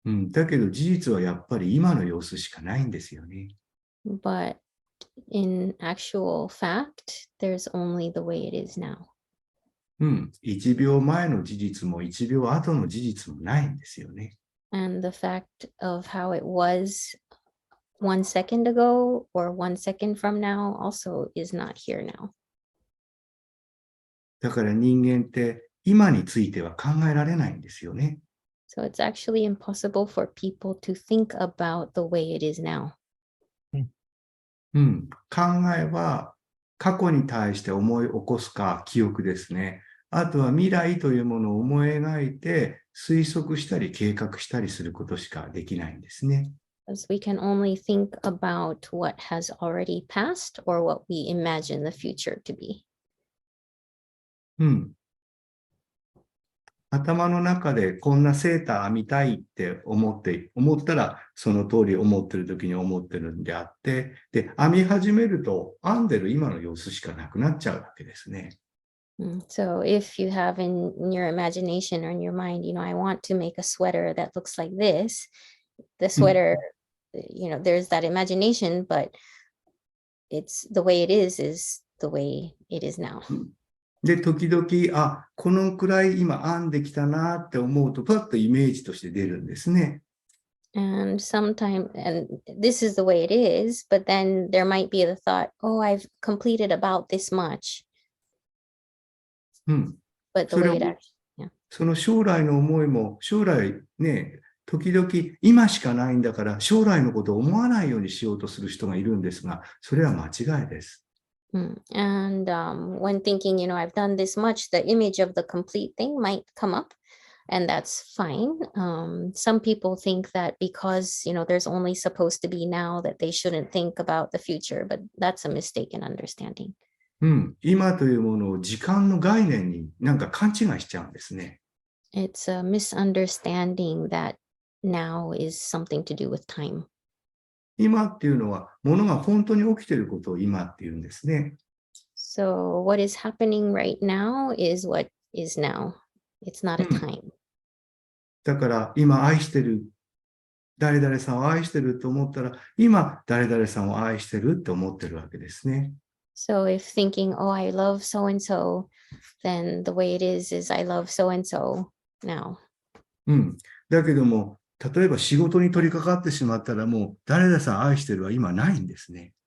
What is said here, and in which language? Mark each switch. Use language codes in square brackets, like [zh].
[ja] だけど事実はやっぱり今の様子しかないんですよね。 [en] But in actual fact, there's only the way it is now. [ja] 1秒前の事実も1秒後の事実もないんですよね。 [en] And the fact of how it was 1 second ago or 1 second from now also is not here now. [ja] だから人間って今については考えられないんですよね。 [en] So it's actually impossible for people to think about the way it is now. [ja] 考えは過去に対して思い起こすか記憶ですね。あとは未来というものを思い描いて推測したり計画したりすることしかできないんですね。 [en] Because we can only think about what has already passed or what we imagine the future to be. [ja] 頭の中でこんなセーター編みたいって思ったらその通り思ってる時に思ってるんであって、で、編み始めると編んでる今の様子しかなくなっちゃうわけですね。 [en] So if you have in your imagination or in your mind, I want to make a sweater that looks like this, the sweater, there's that imagination, but it's the way it is the way it is now. [ja] で、時々、このくらい今編んできたなって思うと、パッとイメージとして出るんですね。 [en] And sometimes, and this is the way it is, but then there might be the thought, oh, I've completed about this much. うん。 But the [ja] それ [en] way [ja] を [en] it actually, yeah. [ja] その将来の思いも、将来ね、時々今しかないんだから、将来のことを思わないようにしようとする人がいるんですが、それは間違いです。 [en] And when thinking, I've done this much, the image of the complete thing might come up, and that's fine. Some people think that because, there's only supposed to be now that they shouldn't think about the future, but that's a mistaken understanding. [ja] 今というものを時間の概念になんか勘違いしちゃうんですね。 [en] It's a misunderstanding that now is something to do with time. [ja] 今っていうのは、ものが本当に起きていることを今っていうんですね。 [en] So what is happening right now is what is now. It's not a time. [ja] だから今愛してる、誰々さんを愛してると思ったら、今誰々さんを愛してるって思ってるわけですね。 [en] So if thinking, oh, I love so and so, then the way it is I love so and so now. [ja] だけども、例えば仕事に取り掛かってしまったらもう誰々さん愛してるは今ないんですね。